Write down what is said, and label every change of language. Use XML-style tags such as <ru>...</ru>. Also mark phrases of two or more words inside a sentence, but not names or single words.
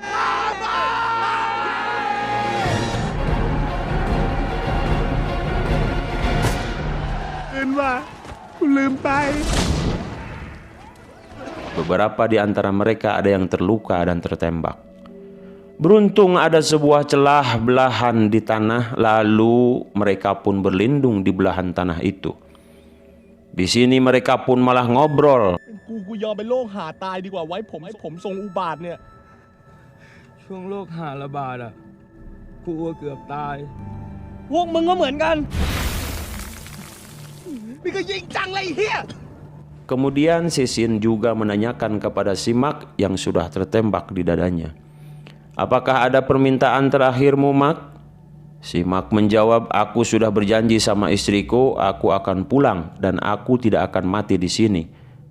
<id>Beberapa di antara mereka ada yang terluka dan tertembak. Beruntung ada sebuah celah belahan di tanah, lalu mereka pun berlindung di belahan tanah itu. Di sini mereka pun malah ngobrol.</id> <th>กูยอมเป็นโรคหาตายดีกว่าไว้ผมทรงอุบาทเนี่ยช่วงโรคหาระบาดอ่ะกูเกือบตายพวกมึงก็เหมือนกันนี่ก็ยิงจังเลยเฮีย</th> <id>Kemudian Sisin juga menanyakan kepada Simak yang sudah tertembak di dadanya, "Apakah ada permintaan terakhirmu, Mak?" Simak menjawab, "Aku sudah berjanji sama istriku, aku akan pulang dan aku tidak akan mati di sini.</id>